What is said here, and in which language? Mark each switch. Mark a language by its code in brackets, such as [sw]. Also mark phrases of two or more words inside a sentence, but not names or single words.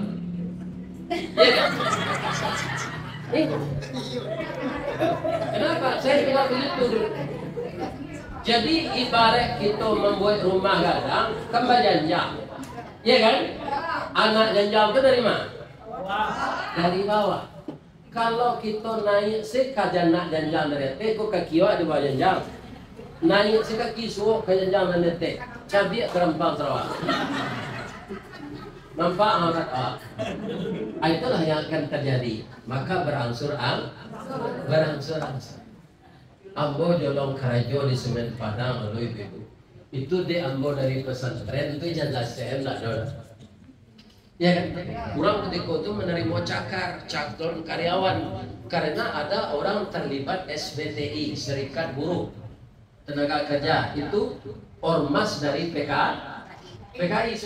[id] Ya kan? Kenapa? Saya juga begitu. Jadi ibarat kita membuat rumah gadang kembali janjang, ya kan? Anak janjang itu dari mana? Dari bawah. Kalau kita naik sekajana janjang dari atas, kok kaki awak di bawah janjang. [min] Naik sekaki suuk ke janjang dari atas, cabiak kerempang Sarawak. [id] Nampak aurat awak? Itulah yang akan terjadi. Maka berangsur-angsur. [min] Ambo jolong karajo di Semen Padang lalu itu. Itu di ambo dari pesantren itu ijazah STM lah dong. [id] Ya kan? Kurang ketika itu menerima calon karyawan karena ada orang terlibat SBTI, Serikat Buruh Tenaga Kerja, itu ormas dari PKI.